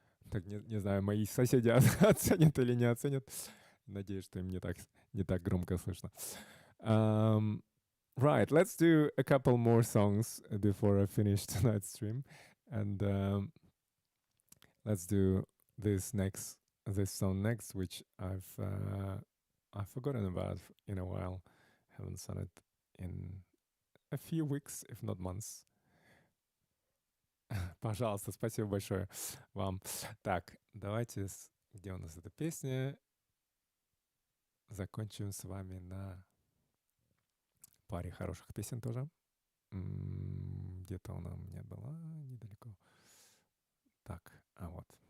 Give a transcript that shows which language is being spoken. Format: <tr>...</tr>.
<ru>Так, не знаю, мои соседи оценят или не оценят. Надеюсь, что им не так громко слышно.</ru> <en>Right, let's do a couple more songs before I finish tonight's stream. And let's do this song next, which I've forgotten about in a while. Haven't sung it in a few weeks, if not months.</en> <ru>Пожалуйста, спасибо большое вам. Так, давайте, где у нас эта песня? Закончим с вами на паре хороших песен тоже. Где-то она у меня была недалеко. Так, вот.</ru>